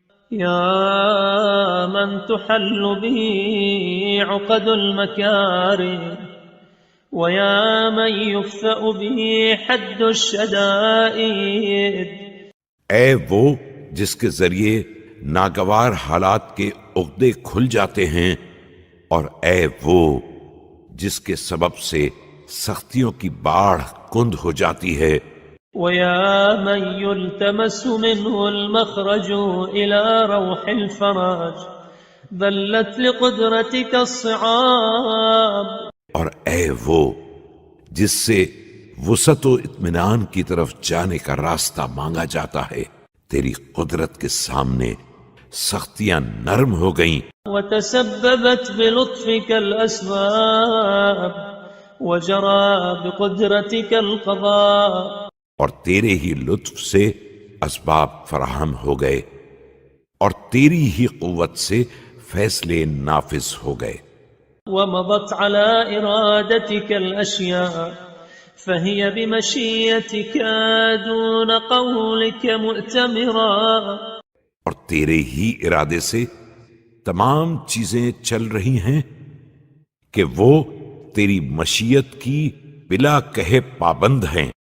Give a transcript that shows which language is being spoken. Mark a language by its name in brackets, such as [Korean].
[Arabic] یا من تحل به عقد المکارم ویا من یفأ به حد الشدائد۔ [Urdu] اے وہ جس کے ذریعے ناگوار حالات کے عقدے کھل جاتے ہیں، اور اے وہ جس کے سبب سے سختیوں کی باڑھ کند ہو جاتی ہے۔ [Arabic] ويا من يلتمس منه المخرج إلى روح الفرج ذلت لقدرتك الصعاب۔ [Urdu] اور اے وہ جس سے وسعت و اطمینان کی طرف جانے کا راستہ مانگا جاتا ہے، تیری قدرت کے سامنے سختیاں نرم ہو گئیں۔ [Arabic] وتسببت بلطفك الأسباب وجرى بقدرتك القضاء۔ [Urdu] اور تیرے ہی لطف سے اسباب فراہم ہو گئے، اور تیری ہی قوت سے فیصلے نافذ ہو گئے۔ [Arabic] ومضت على إرادتك الأشياء فهي بمشيتك دون قولك مؤتمرا۔ [Urdu] اور تیرے ہی ارادے سے تمام چیزیں چل رہی ہیں کہ وہ تیری مشیت کی بلا کہے پابند ہیں۔